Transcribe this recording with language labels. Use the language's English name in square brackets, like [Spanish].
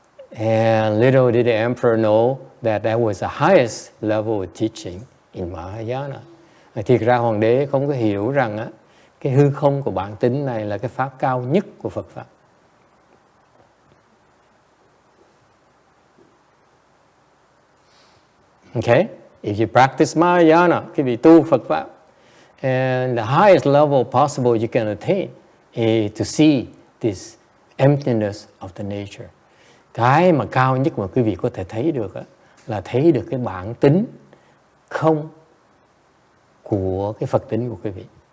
[English] And little did the emperor know that was the highest level of teaching in Mahayana. [Vietnamese] Thiệt ra hoàng đế không có hiểu rằng cái hư không của bản tính này là cái pháp cao nhất của Phật pháp. [English] Okay? If you practice Mahayana, [Vietnamese] khi vị tu Phật pháp, [English] and the highest level possible you can attain is to see this emptiness of the nature. [Vietnamese] Cái mà cao nhất mà quý vị có thể thấy được là thấy được cái bản tính không của cái Phật tính của quý vị.